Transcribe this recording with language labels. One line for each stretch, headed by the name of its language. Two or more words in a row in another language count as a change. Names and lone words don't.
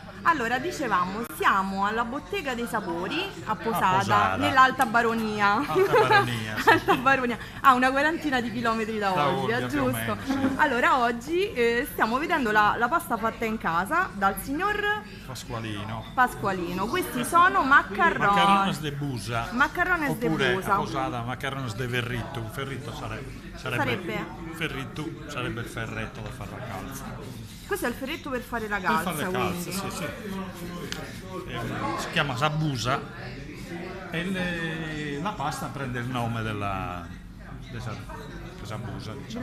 Italian: Allora, dicevamo, siamo alla Bottega dei Sapori a Posada, nell'Alta Baronia. Alta Baronia, sì. Alta Baronia. A una quarantina di chilometri da Olbia, Olbia, più o giusto? meno, sì. Allora, oggi stiamo vedendo la pasta fatta in casa dal signor Pasqualino. Questi sono
Sardinian: Macarrones de busa. Macarrones de
Italian: Oppure
Sardinian: busa.
Italian: a Posada
Sardinian: macarrones de verritto.
Italian: Un ferritto sarebbe il ferretto da fare la calza. Questo è il ferretto per fare la Per calza, fare le calze, quindi. sì. Si chiama sabusa e la pasta prende il nome della sabusa, diciamo.